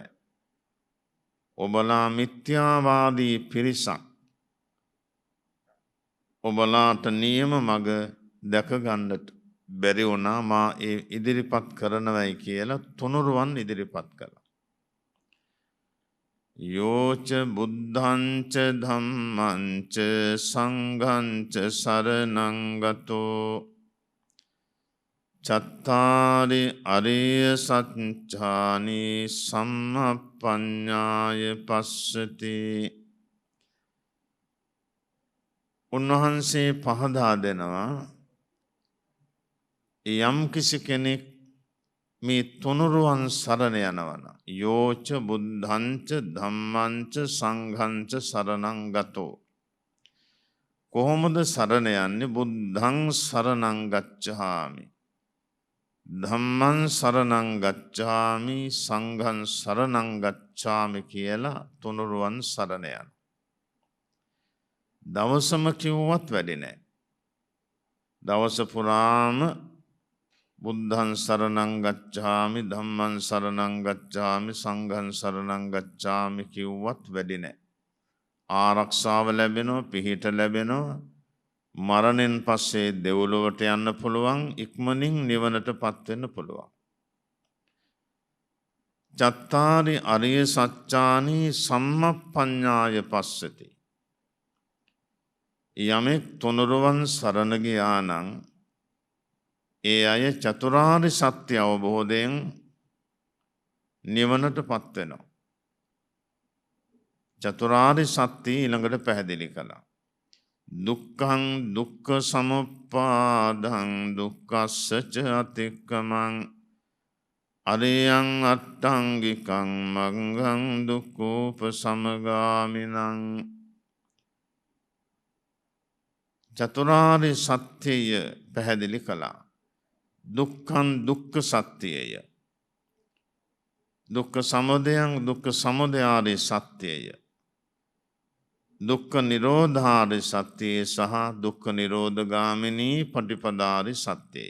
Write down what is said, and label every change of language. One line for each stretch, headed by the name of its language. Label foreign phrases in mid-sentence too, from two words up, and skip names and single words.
Sinhala: ඔබලා මිත්‍යාවාදී පිරිසක්. ඔබලාට නියම මඟ දැක ගන්නට බැරි වුණා. මා ඒ ඉදිරිපත් කරනවයි කියලා තුනුරුවන් ඉදිරිපත් කළා.
Pali: යෝච බුද්ධංච ධම්මංච සංඝංච සරණං ගතෝ චත්තාරි අරිය සත්‍යානි සම්මප්පඤ්ඤාය පස්සති.
Sinhala: උන්වහන්සේ පහදා දෙනවා, යම් කිසි කෙනෙක් මේ තුනුරුවන් සරණ යනවන
Pali: යෝච බුද්ධංච ධම්මංච සංඝංච සරණං ගතෝ.
Sinhala: කොහොමද සරණ යන්නේ?
Pali: බුද්ධං සරණං ගච්ඡාමි, ධම්මං සරණං ගච්ඡාමි, සංඝං සරණං ගච්ඡාමි
Sinhala: කියලා තුනුරුවන් සරණ යන. දවසම කිව්වත් වැඩි නෑ. දවස පුරාම
Pali: බුද්ධං සරණං ගච්ඡාමි ධම්මං සරණං ගච්ඡාමි සංඝං සරණං ගච්ඡාමි
Sinhala: කිව්වත් වැඩි නෑ. ආරක්ෂාව ලැබෙනවා, පිහිට ලැබෙනවා. මරණයෙන් පස්සේ දෙව්ලොවට යන්න පුළුවන්, ඉක්මනින් නිවනටපත් වෙන්න පුළුවන්.
Pali: චත්තාරි අරිය සත්‍යානි සම්මප්පඤ්ඤාය පස්සති.
Sinhala: යමෙක් තුනුරුවන් සරණ ගියා නම් ඒ අය චතුරාර්ය සත්‍ය අවබෝධයෙන් නිවනටපත් වෙනවා. චතුරාර්ය සත්‍ය ඊළඟට පැහැදිලි කළා.
Pali: දුක්ඛං දුක්ඛ සමුප්පාදං දුක්ඛස්ස ච අතික්කමං අරියං අට්ඨංගිකං මග්ගං දුක්ඛෝපසමගාමිනං.
Sinhala: චතුරාර්ය සත්‍යය පැහැදිලි කළා. දුක්ඛං දුක්ඛ සත්‍යය, දුක්ඛ සමුදයං දුක්ඛ සමුදයාරි සත්‍යය, දුක්ඛ නිරෝධාරි සත්‍යය සහ දුක්ඛ නිරෝධගාමිනී පටිපදාරි සත්‍යය.